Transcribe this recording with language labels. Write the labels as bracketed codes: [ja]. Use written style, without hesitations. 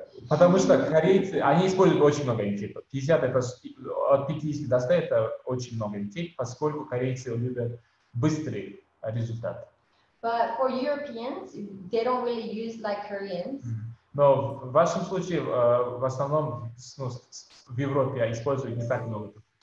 [ru] Потому что корейцы, они используют очень много нитей. 50 это, от 50 до 100 это очень много нитей, поскольку корейцы любят быстрый результат. [en] But for Europeans, they don't really use like Koreans. [ru] Но в вашем случае, в основном, в Европе используют не так много.